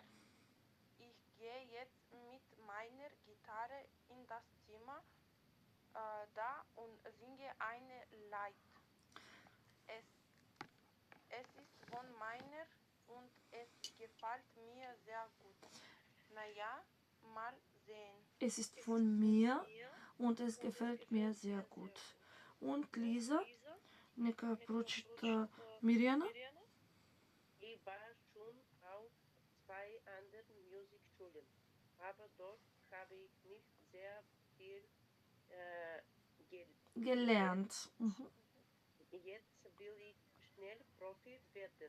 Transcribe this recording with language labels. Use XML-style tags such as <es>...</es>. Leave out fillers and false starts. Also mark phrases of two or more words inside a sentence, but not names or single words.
<de>Ich gehe jetzt mit meiner Gitarre in das Zimmer da und singe eine Lied. Es ist von meiner und es gefällt mir sehr gut. Naja, mal sehen. Es ist von mir und es gefällt mir sehr gut. Und Lisa,</de> <mk>нека прочита Мирјана.</mk> <de>Ich war schon auf 2 anderen Musikschulen, aber dort habe ich nicht sehr viel Gelernt. Mhm. Jetzt will ich schnell Profi werden.</de>